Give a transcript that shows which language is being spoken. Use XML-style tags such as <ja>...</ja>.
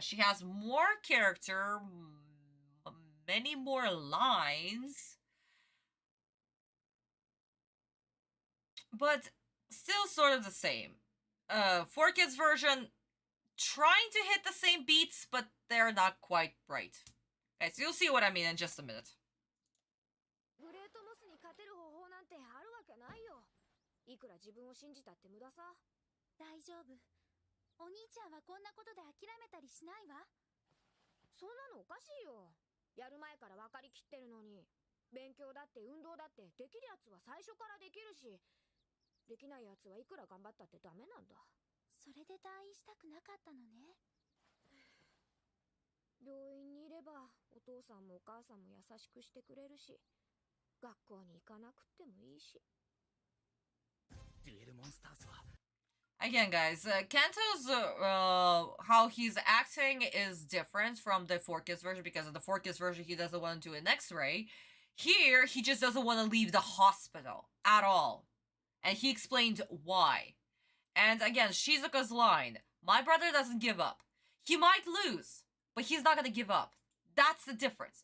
<en>She has more character, many more lines, but still sort of the same. 4Kids version, trying to hit the same beats, but they're not quite right. Okay, so you'll see what I mean in just a minute.</en> <ja>グレートモスに勝てる方法なんてあるわけないよ。いくら自分を信じたって無駄さ。大丈夫。お兄ちゃんはこんなことで諦めたりしないわ。そんなのおかしいよ。やる前から分かりきってるのに。勉強だって運動だってできるやつは最初からできるし、できないやつはいくら頑張ったってダメなんだ。それで退院したくなかったのね。病院にいればお父さんもお母さんも優しくしてくれるし、学校に行かなくってもいいし。デュエルモンスターズは</ja> <en>Again, guys, Kanto's, how he's acting is different from the 4Kids version, because in the 4Kids version, he doesn't want to do an x-ray. Here, he just doesn't want to leave the hospital at all. And he explained why. And again, Shizuka's line, my brother doesn't give up. He might lose, but he's not gonna give up. That's the difference.</en>